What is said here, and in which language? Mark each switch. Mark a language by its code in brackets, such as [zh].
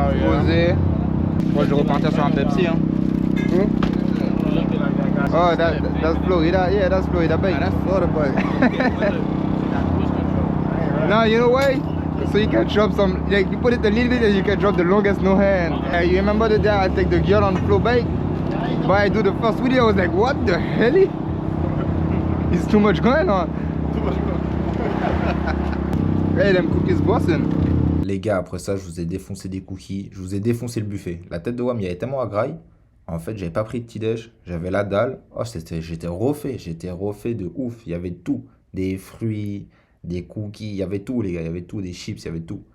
[fr] Posé. Moi je vais repartir sur un Pepsi hein. [en] Oh, that's Florida. Yeah, that's Florida bike. That's Florida bike. No, you know why? So you can drop some, like you put it a little bit and you can drop the longest no hand. You remember the day I take the girl on flow bike? But I do the first video, I was like, what the hell? It's too much going on. Hey, them cookies busting. [fr] Les gars, après ça, je vous ai défoncé des cookies, je vous ai défoncé le buffet. La tête de Wam, il y avait tellement à graille. En fait, j'avais pas pris de petit-déj, j'avais la dalle. Oh, j'étais refait de ouf. Il y avait tout. Des fruits, des cookies, il y avait tout, les gars. Il y avait tout, des chips, il y avait tout.